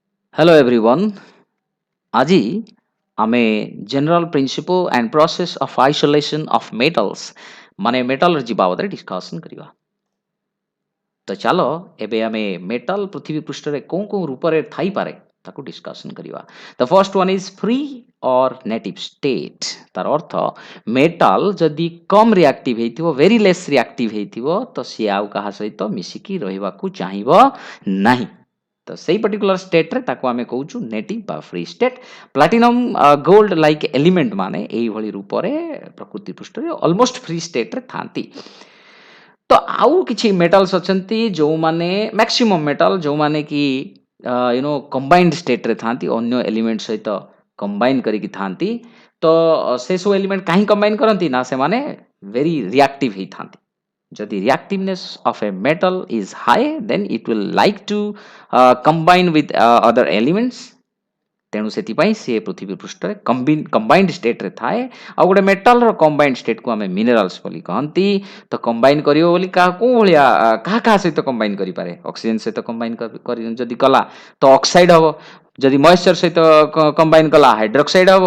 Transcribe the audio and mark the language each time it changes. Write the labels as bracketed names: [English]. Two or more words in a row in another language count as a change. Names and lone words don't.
[English] Hello everyone. [Odia] ଆଜି ଆମେ [English] general principle and process of isolation of metals [Odia] ମାନେ metallurgy ବାବଦରେ discussion କରିବା। ତ ଚାଲ ଏବେ ଆମେ metal ପୃଥିବୀ ପୃଷ୍ଠରେ କୋଉ କୋଉ ରୂପରେ ଥାଇପାରେ ତାକୁ discussion କରିବା। [English] The first one is free or native state। [Odia] ତାର ଅର୍ଥ metal ଯଦି କମ reactive ହେଇଥିବ [English] very less reactive [Odia] ହେଇଥିବ ତ ସିଏ ଆଉ କାହା ସହିତ ମିଶିକି ରହିବାକୁ ଚାହିଁବ ନାହିଁ। ତ ସେଇ [English] particular state [Odia] ତାକୁ ଆମେ କହୁଛୁ ନେଟିଭ ବା [English] free state. platinum gold like element [Odia] ମାନେ ଏଇଭଳି ରୂପରେ ପ୍ରକୃତି ପୃଷ୍ଠରେ [English] almost free state [Odia] ଥାନ୍ତି। ତ ଆଉ କିଛି ମେଟାଲ୍ସ ଅଛନ୍ତି ଯେଉଁମାନେ [English] maximum metal [Odia] ଯେଉଁମାନେ କି [English] combined state [Odia] ଥାନ୍ତି ଅନ୍ୟ ଏଲିମେଣ୍ଟ ସହିତ କମ୍ବାଇନ୍ କରିକି ଥାନ୍ତି। ତ ସେସବୁ ଏଲିମେଣ୍ଟ କାହିଁ କମ୍ବାଇନ୍ କରନ୍ତି ନା ସେମାନେ [English] very reactive [Odia] ହେଇଥାନ୍ତି। [English] ଯଦି reactiveness of a metal is high then it will like to combine with other elements। [Odia] ତେଣୁ ସେଥିପାଇଁ ସିଏ ପୃଥିବୀ ପୃଷ୍ଠରେ [English] combined state [Odia] ଥାଏ। ଆଉ ଗୋଟେ ମେଟାଲର [English] combined state [Odia] ଆମେ ମିନେରାଲ୍ସ ବୋଲି କହନ୍ତି। ତ କମ୍ବାଇନ୍ କରିବ ବୋଲି କେଉଁ ଭଳିଆ କାହା ସହିତ କମ୍ବାଇନ୍ କରିପାରେ? ଅକ୍ସିଜେନ୍ ସହିତ କମ୍ବାଇନ୍ ଯଦି କଲା ତ ଅକ୍ସାଇଡ୍ ହେବ। ଯଦି ମଏଶ୍ଚର ସହିତ କମ୍ବାଇନ୍ କଲା ହାଇଡ୍ରୋକ୍ସାଇଡ୍ ହେବ।